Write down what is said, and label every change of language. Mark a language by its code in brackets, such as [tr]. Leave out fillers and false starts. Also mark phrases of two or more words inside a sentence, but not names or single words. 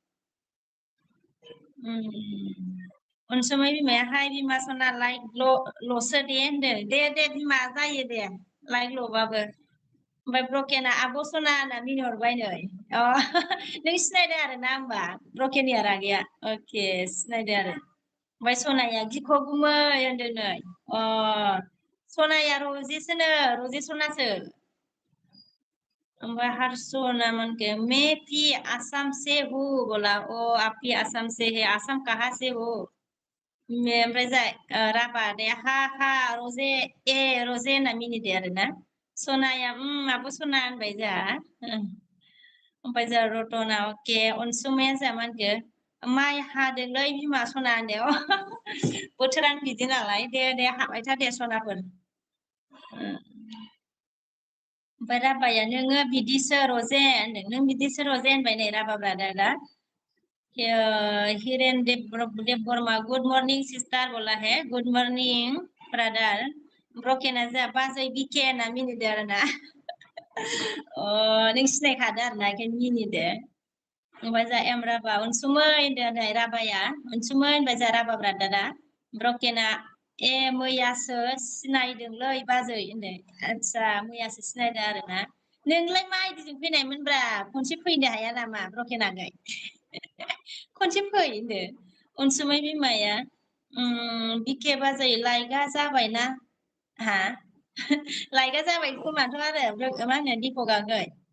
[brx] अनसुमै बिमाया हाय बिमा सना लाइक ल'सो दे होनदों दे बिमा जायो दे लाइक ल'बाबो ओमफ्राय ब्रकेना आब' सना होनना मिनिहरबाय नै अ नों सिनायदों आरो ना होमबा ब्रकेननि रागाया अके सिनायदों आरो ओमफ्राय सनाया गिख' गुमै होनदों नै अ सनाया रजेसोनो रजे सनासो ओमफ्राय हारसना [hi] मन के मैं भी आसाम से हूँ बोला ओ आप भी आसाम से है आसाम कहाँ से हो [brx] ओमफ्राय जाय राभा दे हा रजे रजे होनना मिनिदो आरो ना सनाया आब' सना होनबाय जोंहा ओमफ्राय जोंहा रतना अके अनसुमाया जोंहा मा होनखो माइ हादोंलै बिमा सना होनदो बोथोरानो बिदि नालाय दे हाबाय था दे सनाफोर ओमफ्राय राबाया नोङो बिदिसो रजे होनदों नों बिदिसो रजे होनबाय नै राभा ब्रादारा हिरेन देब बर्मा [en] good morning sister [hi] बोला है [en] good morning brother [brx] ब्रकेना जा बाजै बिके होनना मिनिदो आरो ना नों सिनायखादो आरो ना ओंखायनो मिनिदो ओमफ्राय जा एम राभा अनसुमै होनदो नै राभाया अनसुमै होनबाय जा राभा ब्रादारा ब्रकेना मैयासो सिनायदोंलै बाजै होनदों आदसा मैयासो सिनायदों आरो ना नोंलाय मा आइदिजों फैनायमोनब्रा खनसे फैनो हाया नामा ब्रकेनाखै खनसे फै होनदो अनसुमै बिमाया बिके बाजै लाइकआ जाबायना हा लाइकआ जाबाय खोमाथ' आरो मा होनो दिपकाखै